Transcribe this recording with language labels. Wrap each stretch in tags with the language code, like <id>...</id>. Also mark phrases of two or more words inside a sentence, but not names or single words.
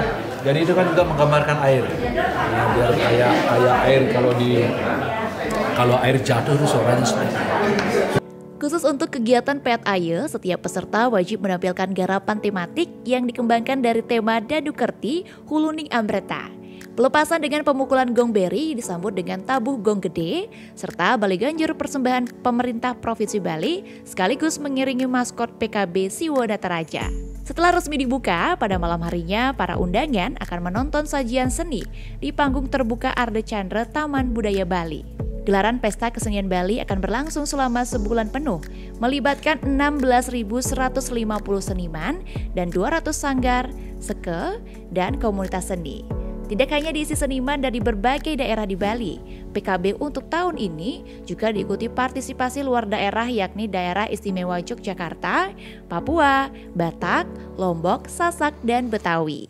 <id>Jadi itu kan juga menggambarkan air. Ya, biar kayak air kalau air jatuh itu suaranya seperti itu. Khusus untuk kegiatan Pet Aye, setiap peserta wajib menampilkan garapan tematik yang dikembangkan dari tema Dadukerti Huluning Amreta. Pelepasan dengan pemukulan gong beri disambut dengan tabuh gong gede, serta Bali Ganjur persembahan pemerintah Provinsi Bali, sekaligus mengiringi maskot PKB Siwo Nataraja. Setelah resmi dibuka, pada malam harinya para undangan akan menonton sajian seni di panggung terbuka Arde Chandra Taman Budaya Bali. Gelaran Pesta Kesenian Bali akan berlangsung selama sebulan penuh, melibatkan 16.150 seniman dan 200 sanggar, seke, dan komunitas seni. Tidak hanya diisi seniman dari berbagai daerah di Bali, PKB untuk tahun ini juga diikuti partisipasi luar daerah yakni daerah istimewa Yogyakarta, Papua, Batak, Lombok, Sasak, dan Betawi.</id>